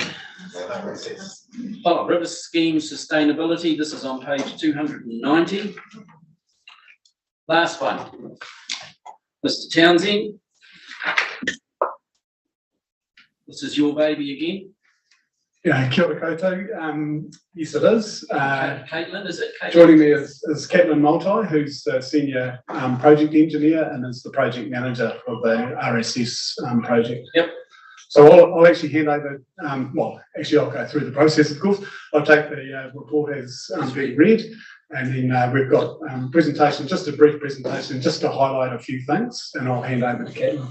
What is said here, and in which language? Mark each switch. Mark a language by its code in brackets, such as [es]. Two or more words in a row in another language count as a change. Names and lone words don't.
[en] Oh, River Scheme Sustainability. This is on page 290. Last one. Mr. Townsend. This is your baby again. Yeah, [mi] kia ora koutou. [en] Yes, it is. Caitlin, is it? Caitlin? Joining me is Caitlin Multi, who's the senior project engineer and is the project manager for the RSS project. Yep. So I'll actually hand over, I'll go through the process, of course. I'll take the report as being read, and then we've got presentation, just a brief presentation, just to highlight a few things, and I'll hand over to Caitlin.